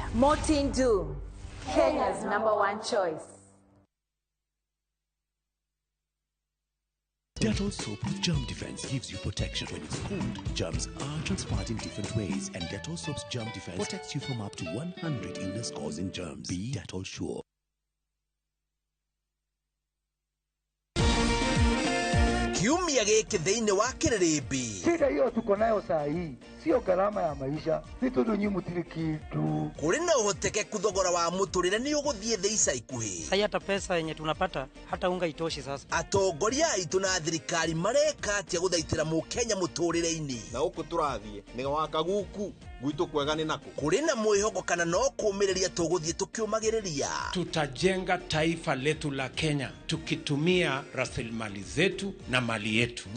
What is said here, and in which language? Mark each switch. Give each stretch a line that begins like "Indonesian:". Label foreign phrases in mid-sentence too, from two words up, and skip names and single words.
English: Motindum, Kenya's #1 choice. Dettol soap with germ defense gives you protection. When it's cold, germs are transpired in different ways, and Dettol soap's germ defense protects you from up to 100 illness-causing germs. Be Dettol sure.
Kikuyu: Kiumia gĩkĩ thĩinĩ wa Kĩrĩrĩmbĩ.
Swahili: Shida hiyo tuko nayo saa hii sio gharama ya maisha,
Kikuyu: ni tondu nyi mutiri
Swahili: kitu.
Kikuyu: Kũrĩ na ũhotekeku thogora wa mũtũrĩre nĩ ũgũthiĩ thĩ ica ikuhĩ.
Swahili: Sasa hata pesa yenye tunapata hata unga itoshi sasa.
Kikuyu: Atongoria aitũ na thirikari mareka atĩa gũthaitĩra mũkenya mũtũrĩre-inĩ. Na ũkũ tũrathiĩ nĩ waka guku gwitũ kwega nĩ nako. Kũrĩ na mwĩhoko kana no kũũmĩrĩria tũgũthiĩ tũkĩũmagĩrĩria.
Swahili: Tutajenga taifa letu la Kenya tukitumia rasilimali zetu na mali yetu.